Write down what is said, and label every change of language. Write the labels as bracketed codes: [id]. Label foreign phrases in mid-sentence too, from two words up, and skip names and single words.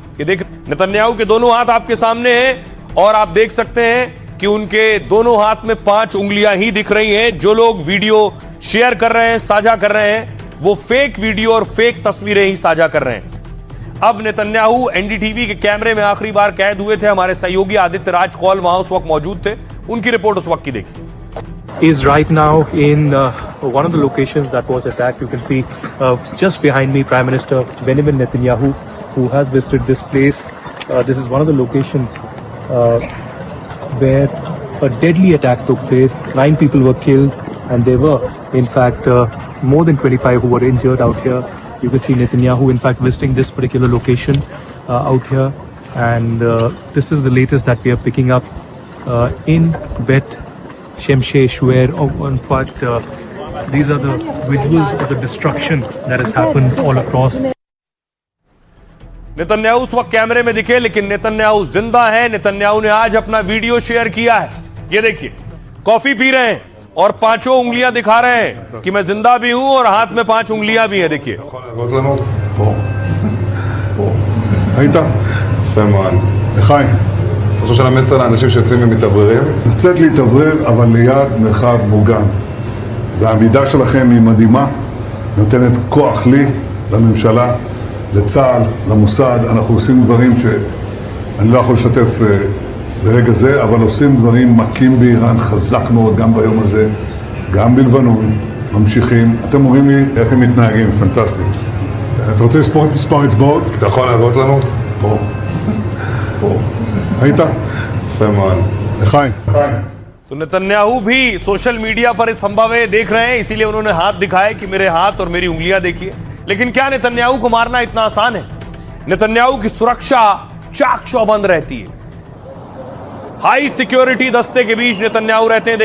[hi] ये देख, नेतन्याहू के दोनों हाथ आपके सामने हैं और आप देख सकते हैं कि उनके दोनों हाथ में 5 उंगलियां ही दिख रही हैं। जो लोग [en] video share [hi] कर रहे हैं, साझा कर रहे हैं, वो [en] fake video [hi] और फेक तस्वीरें ही साझा कर रहे हैं। अब नेतन्याहू एनडीटीवी के कैमरे में आखिरी बार कैद हुए थे। हमारे सहयोगी आदित्य राज कौल वहां उस वक्त मौजूद थे, उनकी रिपोर्ट उस वक्त की देखिए। [en] Is right now in one of the locations that was attacked. You can see just behind me Prime Minister Benjamin Netanyahu, who has visited this place. This is one of the locations where a deadly attack took place. 9 people were killed and there were in fact more than 25 who were injured out here. You can see Netanyahu in fact visiting this particular location out here, and this is the latest that we are picking up in Bet Shemshesh, where in fact these are the visuals of the destruction that has happened all across. [hi] नेतन्याहू उस वक्त कैमरे में दिखे लेकिन नेतन्याहू जिंदा है। नेतन्याहू ने आज अपना [en] video share [hi] किया है। ये देखिए, कॉफी पी रहे हैं और 5 उंगलियां दिखा रहे हैं कि मैं जिंदा भी हूं और हाथ में 5 उंगलियां भी हैं। देखिए, [he] היית? יפה מאוד. לחיים. אתה חושב של המסר לאנשים שיוצאים ומתאווררים? לצאת להתאוורר, אבל ליד מרחב מוגן. והעמידה שלכם היא מדהימה, נותנת כוח לי, לממשלה, לצה"ל, למוסד. אנחנו עושים דברים שאני לא יכול לשתף ברגע זה, אבל עושים דברים מכים באיראן חזק מאוד, גם ביום הזה, גם בלבנון, ממשיכים. אתם אומרים לי איך הם מתנהגים, פנטסטי. אתה רוצה לספור את מספר אצבעות? אתה יכול להראות לנו? פה. פה. היית? יפה מאוד. לחיים. [hi] तो नेतन्याहू भी [en] social media [hi] पर इस संभव देख रहे हैं, इसीलिए उन्होंने हाथ दिखाए कि मेरे हाथ और मेरी उंगलियां देखिए। लेकिन क्या नेतन्याहू को मारना इतना आसान है? नेतन्याहू की सुरक्षा चाक चौबंद रहती है। [en] high security [hi] दस्ते के बीच नेतन्याहू रहते हैं।